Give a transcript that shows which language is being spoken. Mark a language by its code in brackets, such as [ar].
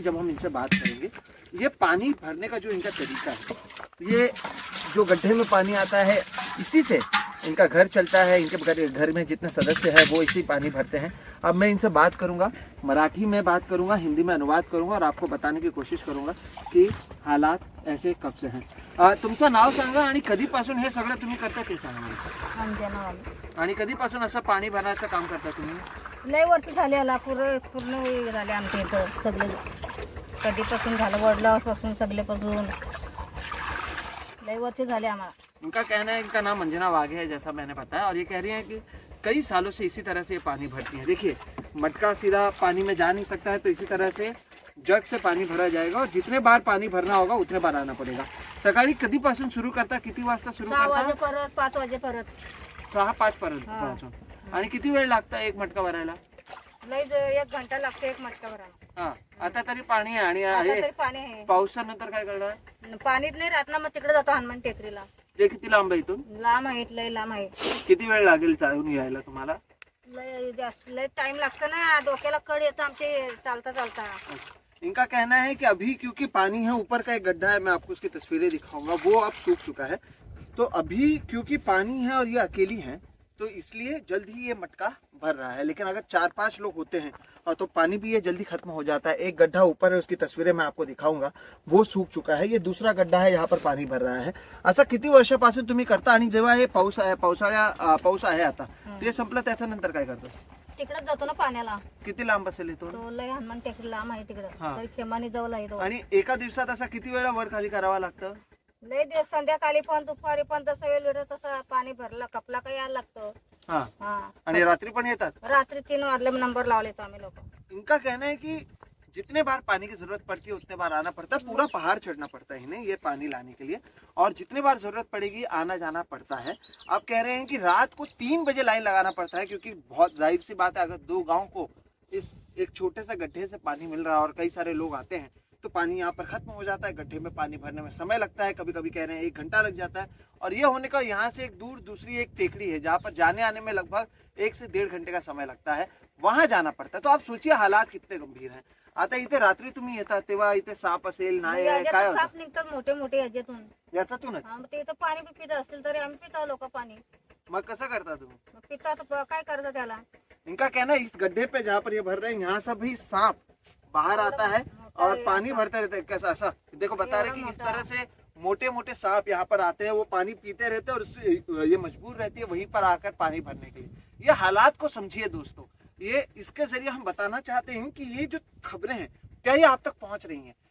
[hi] जब हम इनसे बात करेंगे, ये पानी भरने का जो इनका तरीका है, ये जो गड्ढे में पानी आता है इसी से इनका घर चलता है। इनके घर में जितने सदस्य हैं वो इसी पानी भरते हैं। अब मैं इनसे बात करूंगा, मराठी में बात करूंगा, हिंदी में अनुवाद करूंगा और आपको बताने की कोशिश करूंगा की हालात ऐसे कब से हैं। [mr] तुमचं नाव सांगा आणि कधीपासून हे सगळं तुम्ही करता ते सांगा। आणि कधीपासून असं पाणी भरण्याचं काम करता तुम्ही? लय वर्ष झाले आला पूर्ण झाले आमच्या इथं सगळे। कधीपासून झालं, वडिलांपासून सगळेपासून लय वर्ष झाले आम्हाला। [hi] उनका कहना है, इनका नाम अंजना वाघे है जैसा मैंने बताया, और ये कह रही है कि कई सालों से इसी तरह से ये पानी भरती है। देखिए मटका सीधा पानी में जा नहीं सकता है, तो इसी तरह से जग से पाणी भरा जाएगा और जितने बार पाणी भरना होगा उतने बार आना पडेगा। [mr] सकाळी कधीपासून सुरू करता, किती वाजता सुरू 6 करता? वाजे परत 5 वाजे परत 6-5 पर्यंत पोहोचून. आणि किती वेळ लागता एक मटका भरायला? लय 1 घंटा लागतो एक मटका भरायला. हा, आता तरी पाणी आहे आणि आता हे तरी पाणी आहे. पावसानंतर काय करणार? पाणीच नाही राहत ना, मग तिकडे जातो हनुमान टेकडीला. ते किती लांब आहे इथून? लांब आहे, लय लांब आहे. किती वेळ लागेल जाऊन यायला तुम्हाला? लय जास्त लय टाइम लागतो ना, डोक्याला कड येतं आमचे चालता चालता. [hi] इनका कहना है कि अभी क्योंकि पानी है, ऊपर का एक गड्ढा है, मैं आपको उसकी तस्वीरें दिखाऊंगा, वो अब सूख चुका है। तो अभी क्योंकि पानी है और ये अकेली है तो इसलिए जल्द ही ये मटका भर रहा है। लेकिन अगर 4-5 लोग होते हैं और तो पानी भी ये जल्दी खत्म हो जाता है। एक गड्ढा ऊपर है, उसकी तस्वीरें मैं आपको दिखाऊंगा, वो सूख चुका है। ये दूसरा गड्ढा है, यहाँ पर पाणी भर रहा है। [mr] असं किती वर्षापासून तुम्ही करता आणि जेव्हा हे पाऊस आहे आता ते संपलं त्याच्यानंतर काय करता? तिकडे जातो ना पाण्याला. किती लांब असेल इथून? तो लय हनुमान टेकडी लांब आहे तिकडे. हा. लय खेमानी जवळ आहे तो. आणि एका दिवसात असा किती वेळा वर खाली करावा लागतं? लय दिवस संध्याकाळी पण दुपारी पण तसं वेळ वेळ तसं पाणी भरलं कपला का यायला लागतं. हा, हा, आणि रात्री पण येतात? रात्री 3 वाजले नंबर लावले तो आम्ही लोक. [hi] इनका कहना है कि जितने बार पानी की जरूरत पड़ती है उतने बार आना पड़ता है। पूरा पहाड़ चढ़ना पड़ता है इन्हें ये पानी लाने के लिए, और जितने बार जरूरत पड़ेगी आना जाना पड़ता है। आप कह रहे हैं कि रात को 3 बजे लाइन लगाना पड़ता है, क्योंकि बहुत जाहिर सी बात है, अगर 2 गांव को इस एक छोटे से गड्ढे से पानी मिल रहा है और कई सारे लोग आते हैं तो पानी यहाँ पर खत्म हो जाता है। गड्ढे में पानी भरने में समय लगता है, कभी कभी कह रहे हैं 1 घंटा लग जाता है। और ये होने का यहाँ से एक दूर दूसरी एक टेकड़ी है जहाँ पर जाने आने में लगभग 1 से 1.5 घंटे का समय लगता है, वहां जाना पड़ता है। तो आप सोचिए हालात कितने गंभीर हैं। [mr] आता इथे रात्री तुम्ही येतात तेव्हा इथे साप असेल, नाही आहे, काय याच्यातून होतं? साप निघतात मोठे मोठे याच्यातून. याच्यातूनच हा, मग ते इथं पाणी बी पित असतील तरी आम्ही पितो लोक पाणी. मग कसं करता तुम्ही? मग पितात काय करतात त्याला. [hi] इनका कहना है इस गड्ढे पे जहाँ पर ये भर रहे हैं यहाँ से भी सांप बाहर आता है और पानी भरते रहते हैं। कैसा ऐसा देखो बता रहे कि इस तरह से मोटे मोटे सांप यहाँ पर आते हैं, वो पानी पीते रहते हैं और उससे ये मजबूर रहती है वहीं पर आकर पानी भरने के लिए। ये हालात को समझिए दोस्तों, ये इसके जरिए हम बताना चाहते हैं कि ये जो खबरें हैं क्या ये आप तक पहुंच रही हैं?